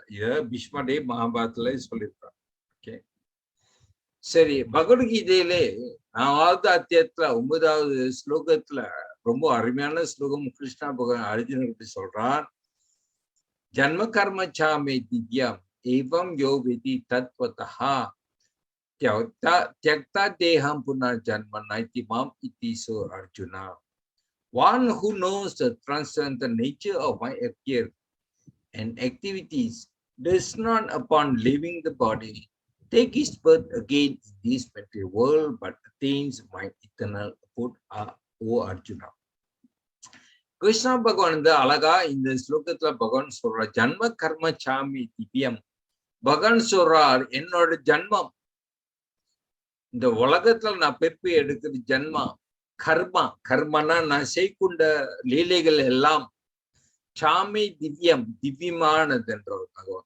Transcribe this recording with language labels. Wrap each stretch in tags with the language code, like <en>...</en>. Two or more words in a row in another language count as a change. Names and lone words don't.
<ta>இத பீஷ்மதேவ் மகாபாரதத்துல சொல்லியிருக்காரு. ஓகே, சரி, பகவத்கீதையிலே 4வது அத்தியாயத்துல 9வது ஸ்லோகத்துல ரொம்ப அருமையான ஸ்லோகம் கிருஷ்ண பகவான் அர்ஜுனனுக்கு சொல்றான்.</ta> <sa>जन्म कर्म चामे दिव्यम् एवं यो वेत्ति तत्त्वतः त्यक्ता देहं पुनर्जन्म नैति माम् इति सो अर्जुन.</sa> <en>One who knows the transcendental nature of my appearance and activities does not upon leaving the body take his birth again in this material world, but attains my eternal food, O Arjuna.</en> <ta>கிருஷ்ணா பகவான் வந்து அழகா இந்த ஸ்லோகத்துல பகவான் சொல்றார்,</ta> <sa>जन्म कर्म चामे दिव्यम्.</sa> <ta>பகவான் சொல்றார், என்னோட ஜன்மம், இந்த உலகத்துல நான் பிறப்பு எடுக்கிறது ஜன்மா, கர்மா, கர்மனா நான் செய்கொண்ட லீலைகள் எல்லாம்</ta> <sa>चामे दिव्यम्,</sa> <ta>திவ்யமானது என்றவர் பகவான்.</ta>